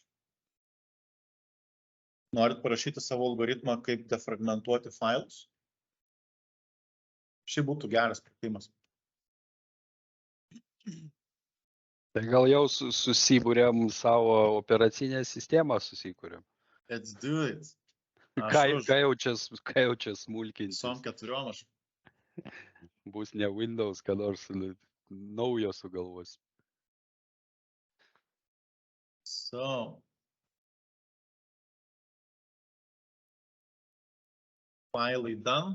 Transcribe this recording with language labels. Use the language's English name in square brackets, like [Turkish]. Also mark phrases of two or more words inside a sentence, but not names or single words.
[Lithuanian] Norit parašyti savo algoritmą, kaip defragmentuoti failus? Šiaip būtų geras pratimas. Tai gal jau susibūrėm savo operacinę sistemą susikūrėm. [English] Let's do it. [Lithuanian] Ką jau čia smulkintis. Visom 4 aš. Bus ne Windows, ką nors naujo sugalvos. So. Failai done.